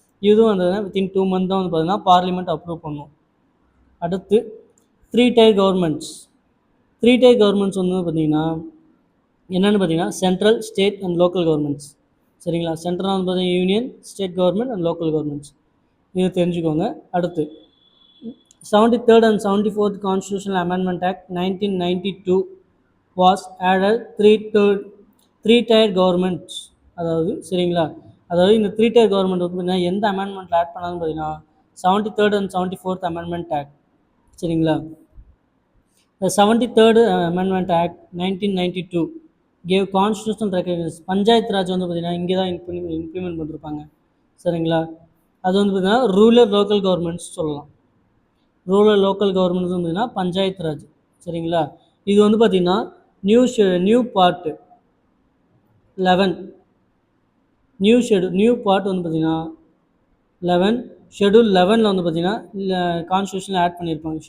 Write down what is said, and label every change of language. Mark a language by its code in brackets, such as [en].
[ta] இதுவும் வந்து within 2 month தான் வந்து பார்த்தீங்கன்னா பார்லிமெண்ட் அப்ரூவ் பண்ணும். அடுத்து 3 tier கவர்மெண்ட்ஸ். 3 tier கவர்மெண்ட்ஸ் வந்து பார்த்திங்கன்னா என்னென்னு பார்த்தீங்கன்னா central, state and local governments. சரிங்களா? சென்ட்ரல் வந்து பார்த்தீங்கன்னா union, state government and local governments, இது தெரிஞ்சுக்கோங்க. [en] அடுத்து 73rd and 74th Constitutional Amendment Act 1992 was added 3 tier governments. [ta] அதாவது சரிங்களா, அதாவது இந்த 3 tier கவர்மெண்ட் வந்து பார்த்தீங்கன்னா எந்த அமெண்ட்மெண்ட்டில் ஆட் பண்ணாங்கன்னு பார்த்தீங்கன்னா 73rd and 74th Amendment Act. சரிங்களா? [en] The 73rd Amendment Act 1992 gave constitutional recognition. [ta] Panchayat Raj வந்து பார்த்திங்கன்னா இங்கே தான் இம்ப்ளிமெண்ட் பண்ணிருப்பாங்க. சரிங்களா? அது வந்து பார்த்திங்கன்னா ரூரல் லோக்கல் கவர்மெண்ட்ஸ் சொல்லலாம். ரூரல் லோக்கல் கவர்மெண்ட்ஸ் வந்து பார்த்திங்கன்னா பஞ்சாயத்து ராஜ். சரிங்களா? இது வந்து பார்த்திங்கன்னா நியூ பார்ட் 11 நியூ பார்ட் வந்து பார்த்திங்கன்னா 11 ஷெடியூல் 11 வந்து பார்த்திங்கன்னா கான்ஸ்டியூஷனில் ஆட் பண்ணியிருப்பாங்க.